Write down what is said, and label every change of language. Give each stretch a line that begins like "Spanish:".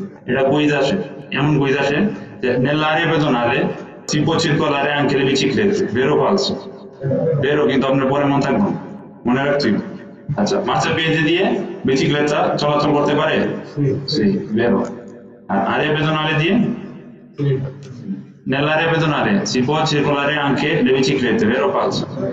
Bangla: এটা কুইজ আসে, এমন কুইজ আসে যে
Italian: nell'area pedonale si può circolare anche le biciclette, vero o falso?
Bangla: Vero, কিন্তু আপনার পরে মনে থাকবে, মনে রাখছি। আচ্ছা, মার্চা পেঁধে দিয়ে বিচিক্লেটটা চলাচল করতে পারে? জি, vero। আর area pedonale দিয়ে?
Italian: nell'area pedonale si può circolare anche le biciclette, vero o falso?